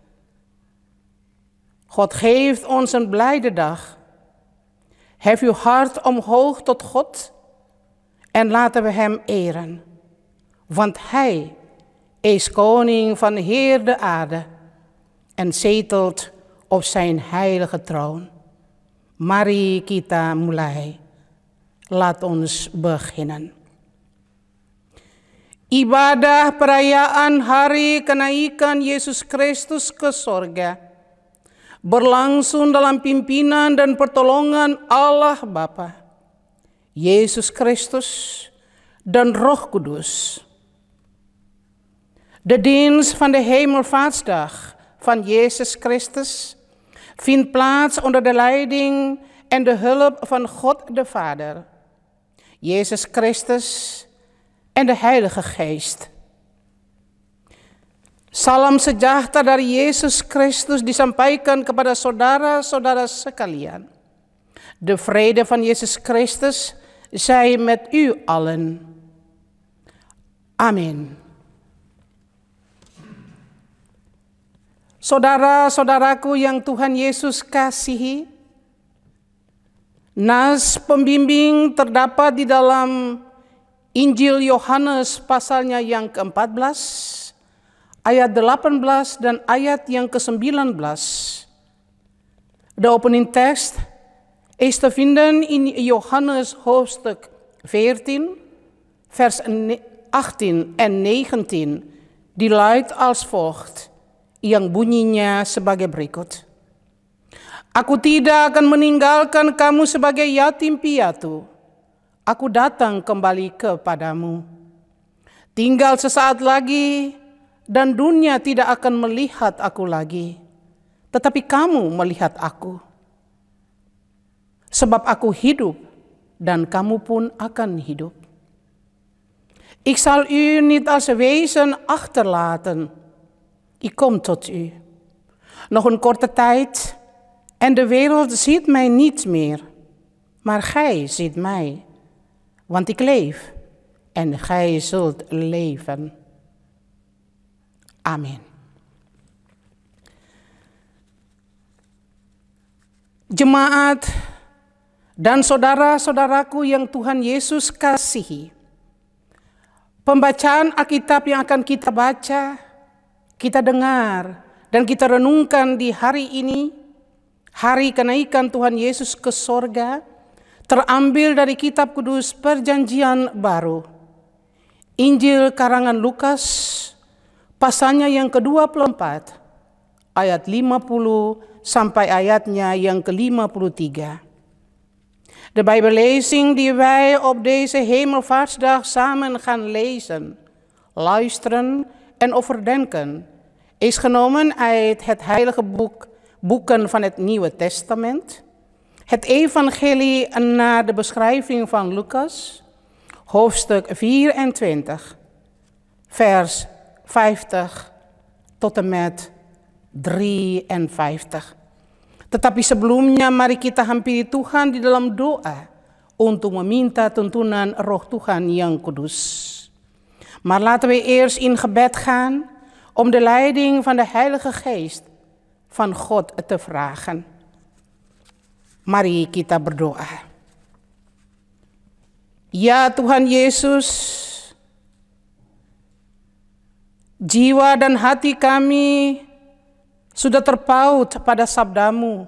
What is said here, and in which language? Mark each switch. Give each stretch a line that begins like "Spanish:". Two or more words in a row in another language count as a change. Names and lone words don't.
Dutch: God geeft ons een blijde dag. Hef uw hart omhoog tot God en laten we hem eren. Want hij is koning van heel de aarde en zetelt op zijn heilige troon.
Indonesian: Mari kita mulai.
Dutch: Laat ons beginnen.
Indonesian: Ibadah perayaan hari kenaikan Yesus Kristus ke sorga berlangsung dalam pimpinan dan pertolongan Allah Bapa, Yesus Kristus dan Roh Kudus.
Dutch: De dienst van de Hemelvaartsdag van Jezus Christus vindt plaats onder de leiding en de hulp van God de Vader, Yesus Kristus en de Heilige Geest.
Indonesian: Salam sejahtera dari Yesus Kristus disampaikan kepada saudara-saudara sekalian.
Dutch: De vrede van Yesus Kristus zij met u allen. Amin.
Indonesian: Saudara-saudaraku yang Tuhan Yesus kasihi, nas pembimbing terdapat di dalam Injil Yohanes pasalnya yang ke-14, ayat 18 dan ayat yang ke-19.
Dutch: De opening tekst is te vinden in Johannes hoofdstuk 14, vers 18 en 19. Die luidt als volgt,
Indonesian: yang bunyinya sebagai berikut. Aku tidak akan meninggalkan kamu sebagai yatim piatu. Aku datang kembali kepadamu. Tinggal sesaat lagi dan dunia tidak akan melihat aku lagi. Tetapi kamu melihat aku. Sebab aku hidup dan kamu pun akan hidup.
Dutch: Ik zal u niet als wezen achterlaten. Ik kom tot u. Nog een korte tijd en de wereld ziet mij niet meer, maar gij ziet mij. Want ik leef en gij zult leven. Amen.
Indonesian: Jemaat dan saudara-saudaraku yang Tuhan Yesus kasihi, pembacaan Alkitab yang akan kita baca, kita dengar, dan kita renungkan di hari ini, hari kenaikan Tuhan Yesus ke sorga, terambil dari kitab kudus Perjanjian Baru, Injil karangan Lukas, pasalnya yang ke-24, ayat 50 sampai ayatnya yang ke-53.
Dutch: De Bijbellezing die wij op deze Hemelvaartsdag samen gaan lezen, luisteren en overdenken, is genomen uit het heilige boeken van het Nieuwe Testament, het Evangelie naar de beschrijving van Lucas, hoofdstuk 24, vers 50 tot en met 53.
Indonesian: Tetapi sebelumnya mari kita hampiri Tuhan di dalam doa untuk meminta tuntunan Roh Tuhan yang kudus.
Dutch: Maar laten we eerst in gebed gaan om de leiding van de Heilige Geest van God te vragen.
Indonesian: Mari kita berdoa. Ya Tuhan Yesus, jiwa dan hati kami sudah terpaut pada sabdamu.